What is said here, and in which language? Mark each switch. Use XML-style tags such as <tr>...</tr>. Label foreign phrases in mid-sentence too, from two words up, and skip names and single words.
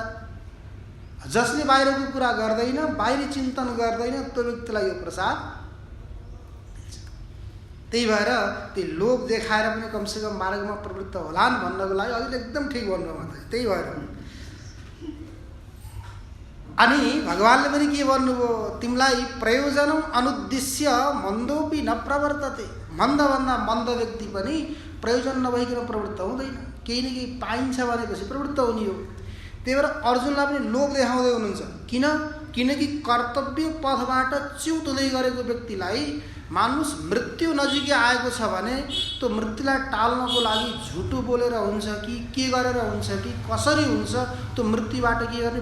<ne>जसले बाहिरको कुरा गर्दैन, बाहिरी चिन्तन गर्दैन, त्यो व्यक्तिलाई यो प्रसाद। त्यही भएर त्यो लोभ देखाएर पनि कमसेकम मार्गमा प्रवृत्त होलान् भन्नको लागि अहिले एकदम ठिक भन्नु मात्रै। त्यही भएर अनि भगवानले पनि के भन्नुभयो?</ne> <sa>तिमीलाई प्रयोजनम अनुद्देश्य मन्दोपि न प्रवर्तते।</sa> <ne>मन्दभन्दा मन्द व्यक्ति पनि प्रयोजन नभइकन प्रवृत्त हुँदैन। केही न केही पाइन्छ भनेपछि प्रवृत्त हुने हो। त्यही भएर अर्जुनलाई पनि लोभ देखाउँदै हुनुहुन्छ। किनकि कर्तव्य पथबाट च्युत हुँदै गरेको व्यक्तिलाई मानुस मृत्यु नजिकै आएको छ भने त्यो मृत्युलाई टाल्नको लागि झुटो बोलेर हुन्छ कि के गरेर हुन्छ कि कसरी हुन्छ, त्यो मृत्युबाट के गर्ने?</ne>